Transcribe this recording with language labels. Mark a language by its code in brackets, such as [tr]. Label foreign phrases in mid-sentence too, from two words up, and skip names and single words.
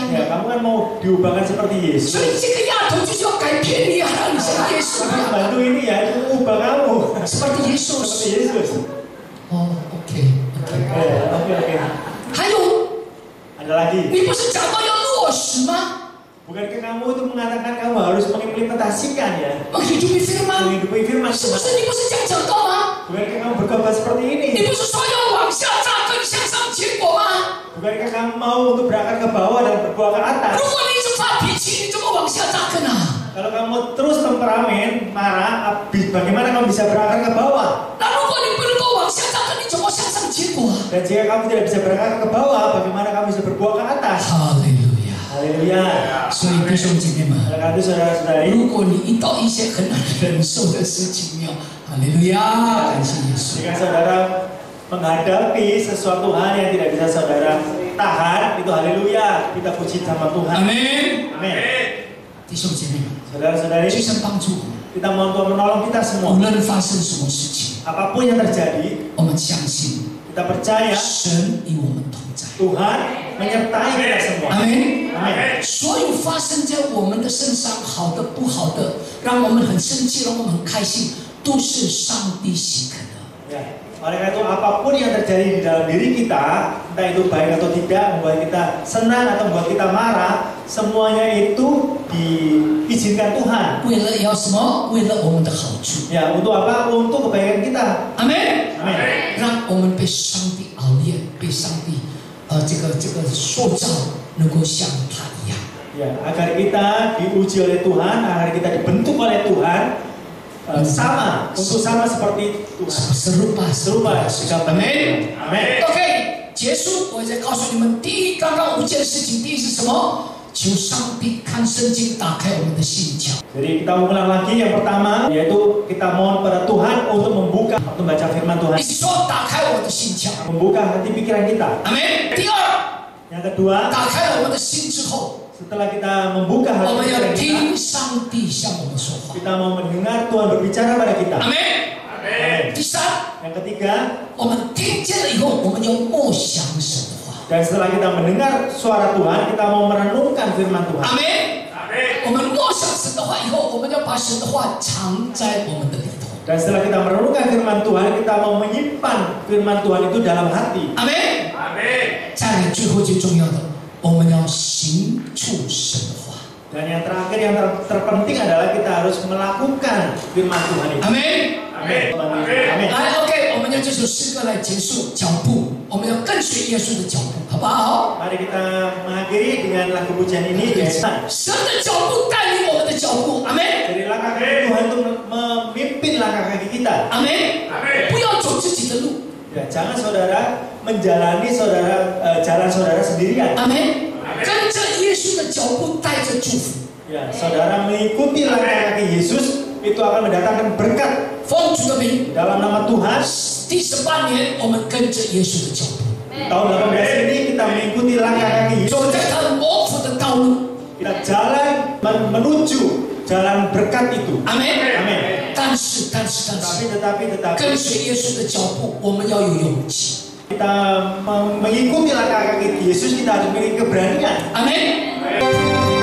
[id] Ya, [zh] 啊。 [id] kamu kan mau diubahkan seperti [zh] 所 [id] Yesus. [zh] 以这个丫头就是要改变你啊，让你像耶稣一 [id] Karena [zh] 样。 [id] pembantu ini ya itu mengubah kamu. seperti Yesus。 Seperti Yesus. [en] 哦，OK OK。 [id] Oke. [zh] 还有， [id] Ada lagi. [zh] 你不是讲到要落实吗？ [id] Bukankah kamu itu mengatakan kamu harus mengimplementasikan ya? menghidupi firman， Menghidupi firman. [zh] 是不是？你不是这样讲到吗？ [id] Bukankah kamu berkhotbah seperti [zh] 你 [id] ini? [zh] 不是说要往下扎根，向上结果吗？ [id] Bukankah kamu mau untuk berangkat ke bawah dan berbuah ke atas? [zh] 如果你一直发脾气，你怎么往下扎根啊？ [id] Kalau kamu terus temperamen, marah, bagaimana kamu bisa berangkat ke bawah? [zh] 那如果你不能够往下扎根，你怎么向上结果啊？ [id] Dan jika kamu tidak bisa berangkat ke bawah, bagaimana kamu bisa berbuah ke atas? [zh] 哈利路亚！ [id] Haleluya. [zh] 所以弟兄姐妹们， [id] Oleh karena itu saudara-saudari, [zh] 如果你遇到一些很难忍受的事情，要哈利路亚，感谢耶稣。 [id] jika saudara menghadapi sesuatu hal yang tidak bisa saudara tahan, itu haleluya, kita puji nama Tuhan. [zh] 阿门。 [id] Amin. [zh] 弟兄姐妹们， [id] Saudara-saudari, [zh] 求神帮助我们， [id] kita mohon Tuhan menolong kita [zh] 无 [id] semua. [zh] 论发生什么事情， [id] Apapun yang terjadi, [zh] 我们相信 [id] kita percaya [zh] 神与我们同在。 [id] Tuhan menyertai kita semua. [zh] 阿门。 [id] Amin. [zh] 所有发生在我们的身上，好的、不好的，让我们很生气，让我们很开心，都是上帝许可的。 [id] Ya. Oleh karena itu apapun yang terjadi di dalam diri kita, entah itu baik atau tidak, membuat kita senang atau membuat kita marah, semuanya itu diizinkan Tuhan. [zh] 为了要什么？为了我们的好处。 [id] Ya, untuk apa? Untuk kebaikan kita. [zh] 阿门。 [id] Amin. [zh] 让我们被上帝熬炼，被上帝这个塑造，能够像他一样。 [id] Ya, agar kita diuji oleh Tuhan, agar kita dibentuk oleh Tuhan, sama, untuk sama seperti Tuhan. serupa Serupa. Amin. Amin. [zh] OK， 结束，我再告诉你们，第一，刚刚5件事情，第一是什么？求上帝看圣经，打开我们的心窍。 [id] Jadi kita ulang lagi yang pertama, yaitu kita mohon pada Tuhan untuk membuka, untuk membaca firman Tuhan, [zh] 一起说，打开我的心窍。 [id] membuka hati pikiran kita. [zh] 阿门。第二， [id] Yang kedua, [zh] 打开了我们的心之后， [id] setelah kita membuka [zh] 我 [id] hati [zh] 们要 [id] pikiran kita, [zh] 听上帝向我们说话。 [id] kita mau mendengar Tuhan berbicara pada kita. [zh] 阿门。 [id] Amin. [zh] 第三， [id] Yang ketiga, [zh] 我们听见了以后，我们要默想神的话。 [id] dan setelah kita mendengar suara Tuhan, kita mau merenungkan firman Tuhan. [zh] 阿门。我们默想神的话以后，我们要把神的话藏在我们的里头。 [id] Dan setelah kita merenungkan firman Tuhan, kita mau menyimpan firman Tuhan itu dalam hati. [zh] 阿门。再来，最后最重要的，我们要行出神的话。 [id] Dan yang terakhir yang terpenting adalah kita harus melakukan firman Tuhan itu. [zh] 阿门。 [id] Amin. Amin. [zh] 来 ，OK， 我们用这首诗歌来结束脚步，我们要跟随耶稣的脚步，好不好？ [id] Mari kita mengakhiri dengan lagu pujian ini. [zh] 神的脚步带领我们的脚步，阿门。 [id] Dari langkah kaki Tuhan untuk memimpin langkah kaki kita. [zh] 阿门。不要走自己的路， [id] Ya, jangan saudara menjalani jalan saudara sendirian. [zh] 阿门。跟着耶稣的脚步，带着祝福。 [id] Ya, saudara mengikuti langkah kaki Yesus itu akan mendatangkan berkat [zh] 奉主的名， [id] dalam nama Tuhan. [zh] 第18年，我们跟着耶稣的脚步， [id] Tahun 18 ini kita mengikuti langkah kaki Yesus. [zh] 走在他的魔府的道路， [id] Kita jalan menuju jalan berkat itu. [zh] 阿门。 [id] Amin. [zh] 但是， [id] Tetapi [zh] 跟随耶稣的脚步，我们要有勇气， [id] kita mengikuti langkah kaki Yesus, kita harus memiliki keberanian. [zh] 阿门。